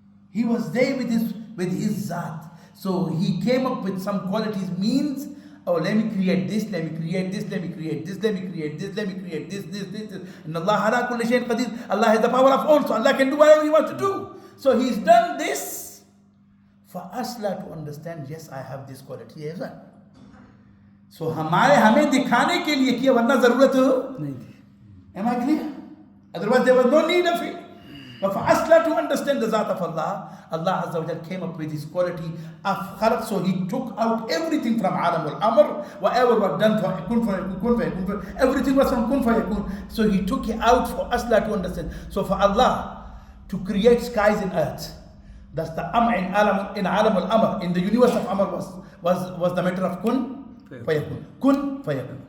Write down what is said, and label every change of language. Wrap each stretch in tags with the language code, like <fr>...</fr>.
<en>He was there with his Zat. So He came up with some qualities, means, oh, let me create this, let me create this, let me create this, let me create this, let me create this. And</en> <ar>Allah ala kulli shayin qadir.</ar> <en>Allah has the power of all, so Allah can do whatever He wants to do. So He's done this for us to understand, yes, I have this quality as well.</en> <hi>So हमें दिखाने के लिए किया, वरना जरूरत नहीं थी.</hi> <en>Am I clear? Otherwise there was no need of it. But for us to understand the Zat of Allah, Allah Azza wa Jalla came up with His quality of Khalq. So He took out everything from Alam al-Amr, whatever was done for kun fayakun, everything was from kun fayakun. So He took it out for us to understand. So for Allah to create skies and earth, that's the in Alam al-Amr, in the universe of Amr was the matter of kun fayakun. Kun fayakun.</en>